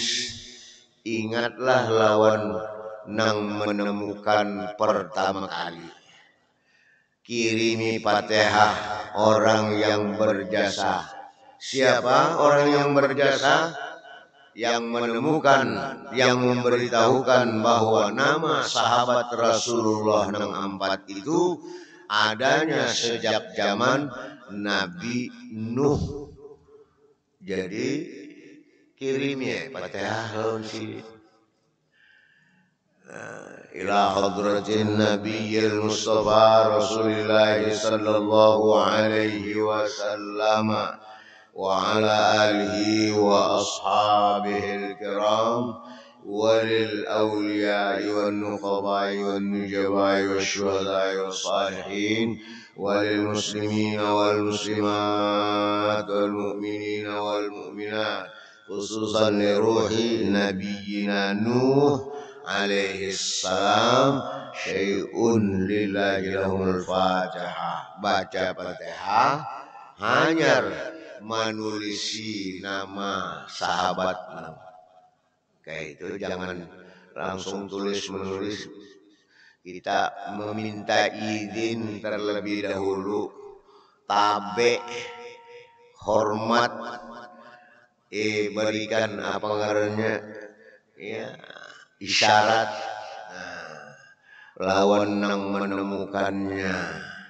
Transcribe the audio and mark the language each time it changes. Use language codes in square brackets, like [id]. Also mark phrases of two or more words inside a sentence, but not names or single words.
[bjn] Ingatlah lawan nang menemukan pertama kali. Kirimi Fatihah orang yang berjasa. Siapa orang yang berjasa? Yang menemukan, yang memberitahukan bahwa nama sahabat Rasulullah nang empat itu adanya sejak zaman Nabi Nuh. Jadi kirimnya Fatihah lawan [ar] سي إلى حضرة النبي المصطفى رسول الله صلى الله عليه وسلم وعلى آله وأصحابه الكرام وللأولياء والنقباء والنجباء والشهداء والصالحين وللمسلمين والمسلمات والمؤمنين والمؤمنات خصوصا لروح نبينا نوح عليه السلام شيء لله لهم الفاتحة. [bjn] Baca Fatihah hanyar menulisi nama sahabat. Kayak itu jangan langsung menulis. Kita meminta izin terlebih dahulu, tabe, hormat, berikan apa ngarannya ya, isyarat lawan nang menemukannya.